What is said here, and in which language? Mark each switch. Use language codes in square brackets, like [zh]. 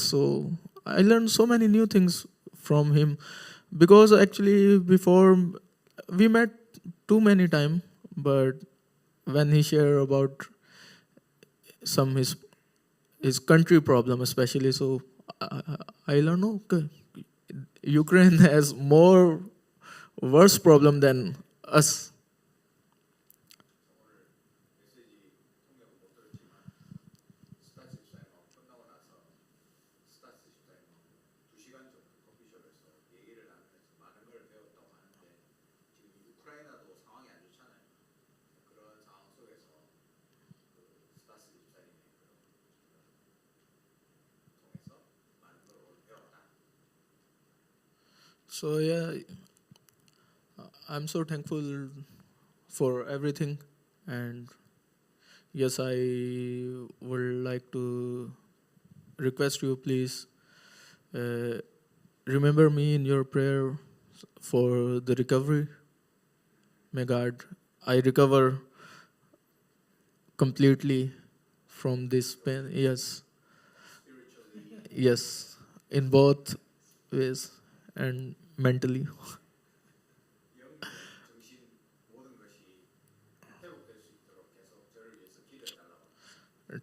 [en] So I learned so many new things from him, because actually before we met too many time, but when he shared about some his country problem especially, so I learned, okay, Ukraine has more worse problem than us. [ko] 메시지 통역을 못 들었지만 스타스 집사님하고 끝나고 나서 스타스 집사님하고 2시간 정도 커피숍에서 얘기를 나누면서 많은 걸 배웠다고 하는데 지금 우크라이나도 상황이 안 좋잖아요. 그런 상황 속에서 그 스타스 집사님의 통해서 많은 걸 오늘 배웠다. [en] So yeah, I'm so thankful for everything, and yes, I would like to request you, please remember me in your prayer for the recovery. May God, I recover completely from this pain. Yes, yes. in both ways and mentally. [ko] 영적, 정신 모든 것이 회복될 수 있도록 계속 저를 위해서 기도해 달라고.